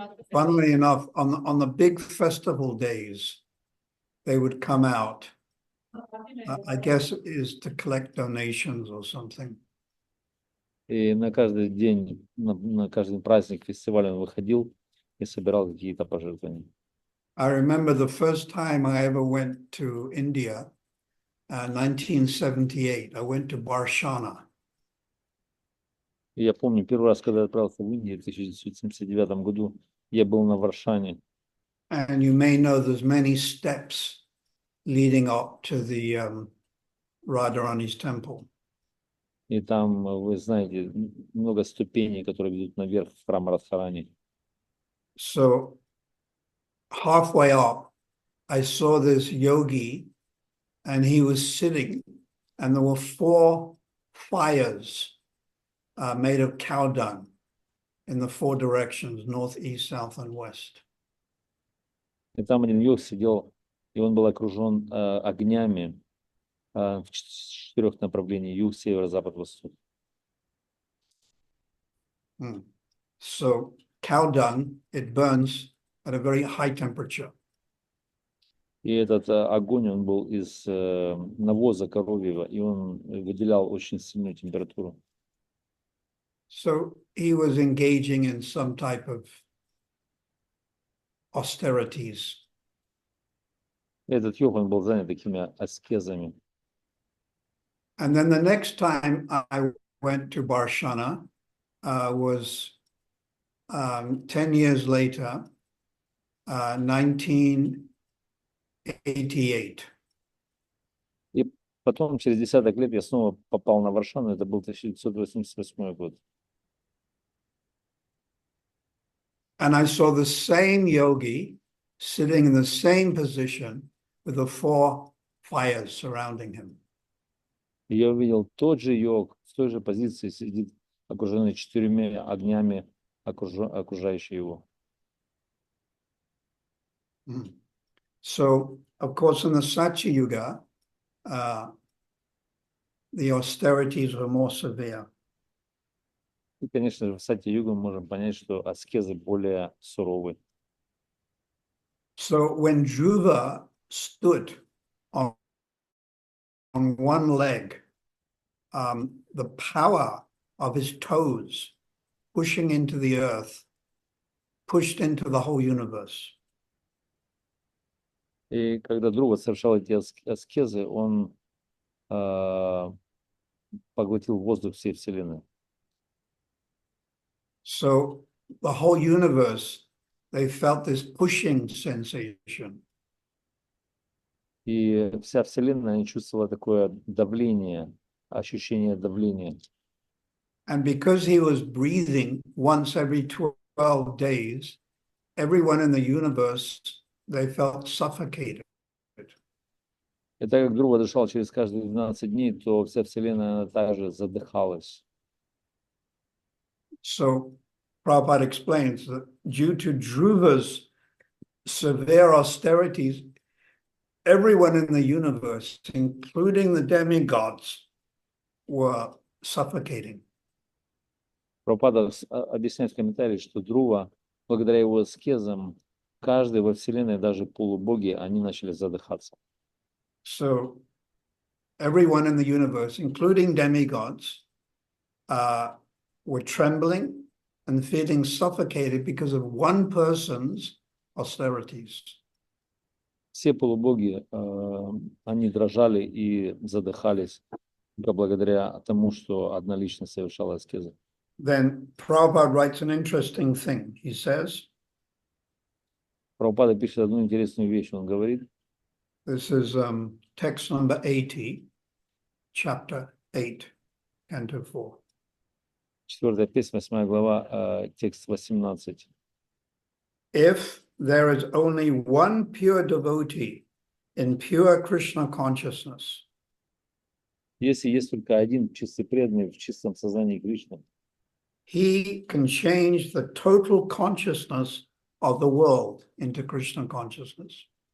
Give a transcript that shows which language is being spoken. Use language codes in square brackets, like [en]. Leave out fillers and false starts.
[en] Funnily enough, on the big festival days, they would come out. I guess it is to collect donations or something. [ru] И на каждый день, на каждый праздник, фестиваль он выходил и собирал какие-то пожертвования. [en] I remember the first time I ever went to India, 1978. I went to Barshana. [ru] И я помню, первый раз, когда я отправился в Индию в 1979 году, я был на Варшане. [en] And you may know there's many steps leading up to the Radharani's temple. [ru] И там, вы знаете, много ступеней, которые ведут наверх в храм Радхарани. [en] So halfway up, I saw this yogi, and he was sitting, and there were 4 fires made of cow dung in the 4 directions, north, east, south, and west. [ru] И там один йог сидел, и он был окружен огнями в 4 направлениях: юг, север, запад, восток. [en] So cow dung, it burns at a very high temperature. [ru] И этот огонь, он был из навоза коровьего, и он выделял очень сильную температуру. [en] So he was engaging in some type of austerities. [ru] Этот йог, он был занят такими аскезами. [en] And then the next time I went to Barshana was 10 years later, 1988. [ru] И потом, через десяток лет, я снова попал на Варшану, это был 1988 год. [en] And I saw the same yogi sitting in the same position with the 4 fires surrounding him. [ru] И я увидел тот же йог, в той же позиции сидит, окруженный 4 огнями, окружающие его. [en] So, of course, in the Satya Yuga, the austerities were more severe. [ru] И, конечно же, в Сати-югу мы можем понять, что аскезы более суровы. [en] So when Dhruva stood on one leg, the power of his toes pushing into the earth pushed into the whole universe. [ru] И когда Dhruva совершал эти аскезы, он поглотил воздух всей Вселенной. [en] So the whole universe, they felt this pushing sensation. [ru] И вся Вселенная они чувствовала такое давление, ощущение давления. [en] And because he was breathing once every 12 days, everyone in the universe, they felt suffocated. [ru] И так как Dhruva дышал через каждые 12 дней, то вся Вселенная она также задыхалась. [en] So Prabhupada explains that due to Dhruva's severe austerities, everyone in the universe, including the demigods, were suffocating. [ru] Прабхупада объясняет в комментарии, что Dhruva, благодаря его аскезам, каждый во Вселенной, даже полубоги, они начали задыхаться. [en] So everyone in the universe, including demigods, were trembling and feeling suffocated because of one person's austerities. [ru] Все полубоги, они дрожали и задыхались благодаря тому, что одна личность совершала аскезы. [en] Then Prabhupada writes an interesting thing. He says, [ru] Прабхупада пишет одну интересную вещь. Он говорит, [en] this is text number 80, chapter 8, canto 4. [ru] 4 песня, 8 глава, текст 18. [en] If there is only one pure devotee in pure Krishna consciousness, [ru] Если есть только один чистый преданный в чистом сознании Кришны, [en] he can change the total consciousness of the world into Krishna consciousness.